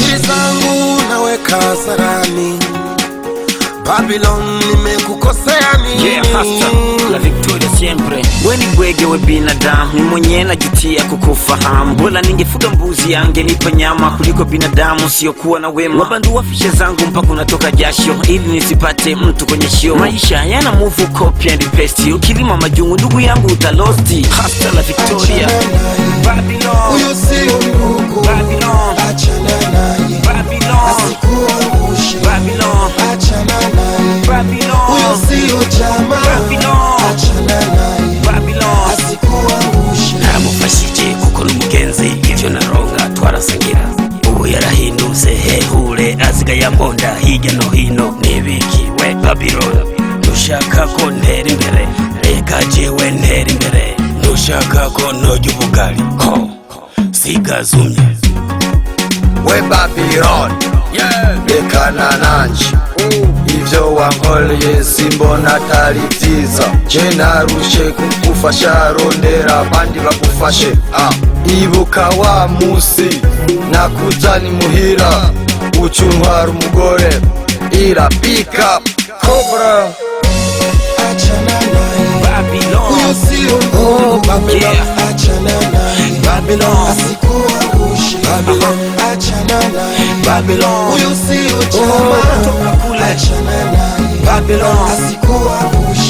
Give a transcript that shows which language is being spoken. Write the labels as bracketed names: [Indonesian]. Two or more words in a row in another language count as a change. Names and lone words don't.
[Swahili] Siri zangu naweka hasarani Babylon, nimekukosea nini? Yeah, [Spanish] hasta la victoria siempre. [Swahili] Weni bwege we binadamu, ni mwenye najutia kukufahamu. Bora ningefuga mbuzi angenipa nyama kuliko binadamu sio kuwa na wema. Wabandua fisha zangu mpaka unatoka jasho ili nisipate mtu kwenye show. Maisha yana move [English] copy and paste. [Swahili] Ukilima majungu ndugu yangu utalosti. [Spanish] Hasta la victoria. [Swahili] Babylon, huyo sio ndugu. Babylon, achana naye Babylon, asikuangushe Babylon, achana naye Babylon, huyo sio jamaa. Babylon, achana naye Babylon, asikuangushe. [Rundi] naramufashije kuko n'umugenzi ivyo naronga twarasangira. Ubu yarahindutse hehure asigaye amonda hirya no hino. Nibikiwe Babylon, nushaka ko ntera imbere reka jewe ntera imbere. Nushaka ko nojya ubugari ho sigazumye. We Babylon, rekana nanje ivyo wankoreye simbona atari vyiza. Je narushe kugufasha, rondera abandi bagufashe. Ibuka wa musi nakuzani muhira, ucuntwara umugore irapika Cobra. [Swahili] Achana naye Babylon, huyo sio ndugu. Babylon, yeah. achana naye Babylon, asikuangushe Babylon, achana naye Babylon, huyo sio jamaa. Achana naye Babylon, asikuangushe.